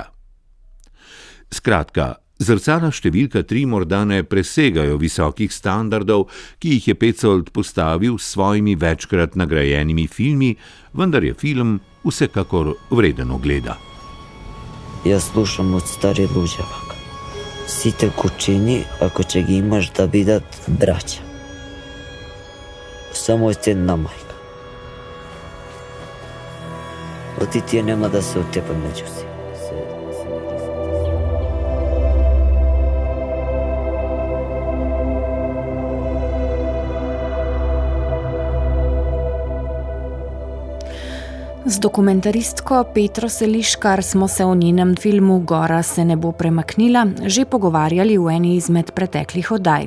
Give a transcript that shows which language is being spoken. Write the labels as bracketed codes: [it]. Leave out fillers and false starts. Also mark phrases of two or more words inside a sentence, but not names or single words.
[sl] Skratka, zrcala številka 3 morda ne presegajo visokih standardov, ki jih je Petzold postavil s svojimi večkrat nagrajenimi filmi, vendar je film vsekakor vreden ogleda. Jaz slušam od stari luđavak. [mk] Сите кучини, ако ќе ги имаш да бидат браќа. Само една мајка. Оти тие нема да се оттепа меѓу си. [sl] Z dokumentaristko Petro Seliškar smo se o njenem filmu Gora se ne bo premaknila že pogovarjali v eni izmed preteklih oddaj.